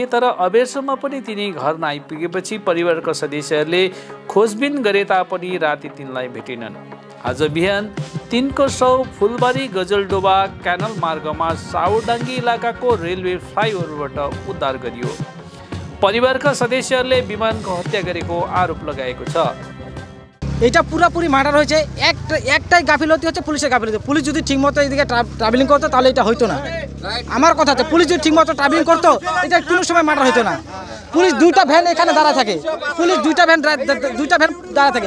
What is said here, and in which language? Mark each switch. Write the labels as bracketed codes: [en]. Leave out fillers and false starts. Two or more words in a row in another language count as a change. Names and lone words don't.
[ne] तर अबेरसम्म पनि तिनी घर नआइपुगेपछि परिवारका सदस्यहरूले खोजबिन गरे तापनि राति तिनलाई भेटेनन्। आज बिहान तिनको शव फुलबारी गजलडोबा क्यानल मार्गमा साउडाङ्गी इलाकाको रेलवे फ्लाइओभरबाट उद्धार गरियो। परिवारका सदस्यहरूले विमानको हत्या गरेको आरोप लगाएको छ। [bn] এটা পুরোপুরি মার্ডার হয়েছে। একটাই গাফিলতি হচ্ছে পুলিশের গাফিলতি। পুলিশ যদি ঠিকমতো এইদিকে ট্রাভেলিং করতো তাহলে এটা হইতো না। আমার কথা হচ্ছে পুলিশ যদি ঠিকমতো ট্রাভেলিং করতো এটা কোনো সময় মার্ডার হইতো না। পুলিশ দুইটা ভ্যান এখানে দাঁড়া থাকে। পুলিশ দুইটা ভ্যান দাঁড়া থাকে।